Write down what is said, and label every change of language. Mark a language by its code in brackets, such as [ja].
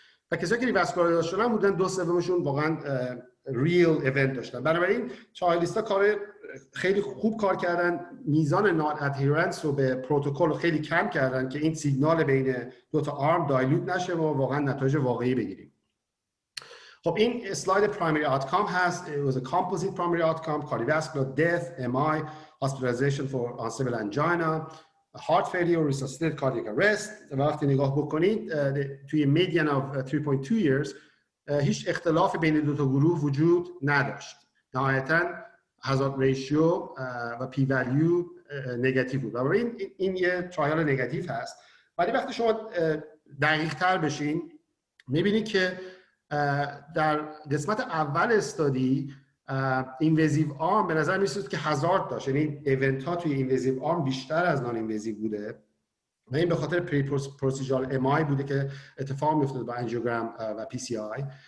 [fa] و کسایی که ریواسکولار شدن بودن 2/3شون واقعا ریل ایونت داشتن. بنابراین چایلیستا کار خیلی خوب کار کردن، میزان نان ادهرنس رو به پروتکل خیلی کم کردن که این سیگنال بین دو تا آرم دایلوت نشه و واقعا نتایج واقعی بگیریم. خب این اسلاید پرایمری آوتکام هست. [en] It was a composite primary outcome: cardiovascular death, MI, hospitalization for unstable angina, heart failure, resuscitated cardiac arrest. [fa] وقتی نگاه بکنید توی median of 3.2 years هیچ اختلاف بین دو تا گروه وجود نداشت. نهایتاً هازارد ریشیو و پی ولیو نگاتیو بود. بنابراین این یه ترایال نگاتیو هست. ولی وقتی شما دقیق تر بشین میبینید که در قسمت اول استادی اینوازیو آرم به نظر میرسید که هازارد داشت، یعنی ایونت ها توی اینوازیو آرم بیشتر از نان اینوازیو بوده و این به خاطر پری پروسیجرال MI بوده که اتفاق میافتاد با انجیوگرام و PCI.